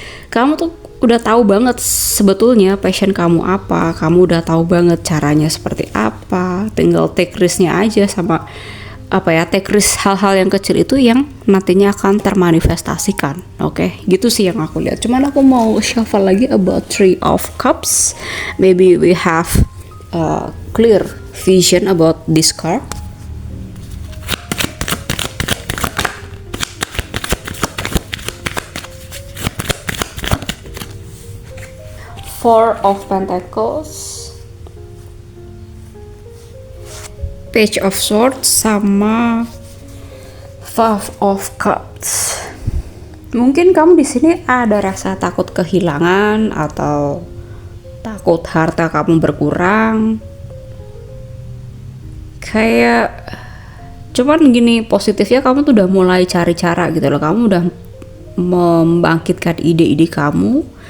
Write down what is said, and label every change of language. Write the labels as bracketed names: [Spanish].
[Indonesian] Kamu tuh udah tahu banget sebetulnya passion kamu apa, kamu udah tahu banget caranya seperti apa, tinggal [English] take risk- [Indonesian] nya aja sama apa ya, [English] take risk [Indonesian] hal-hal yang kecil itu yang nantinya akan termanifestasikan. Oke, gitu sih yang aku lihat. Cuman aku mau shuffle lagi [English] about [Indonesian] Three of Cups. [English] Maybe we have a clear vision about this card. Four of Pentacles, Page of Swords, [Indonesian] sama [English] Five of Cups. [Indonesian] Mungkin kamu di sini ada rasa takut kehilangan atau takut harta kamu berkurang. Kayak cuman gini, positifnya kamu tuh udah mulai cari cara gitu loh. Kamu udah membangkitkan ide-ide kamu.